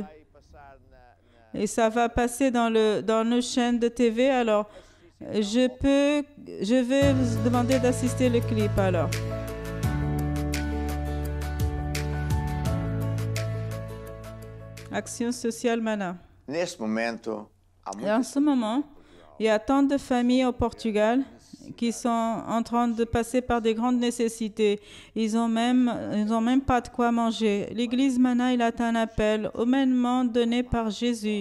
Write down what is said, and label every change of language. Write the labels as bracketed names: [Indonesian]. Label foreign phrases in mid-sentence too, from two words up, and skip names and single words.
[French] Et ça va passer dans nos chaînes de TV. Alors, je vais vous demander d'assister le clip alors. Action sociale Mana. [Portuguese] Neste momento, há [French] Et en ce moment, il y a tant de familles au Portugal qui sont en train de passer par des grandes nécessités. Ils ont même pas de quoi manger. L'Église Mana, il a un appel humainement donné par Jésus.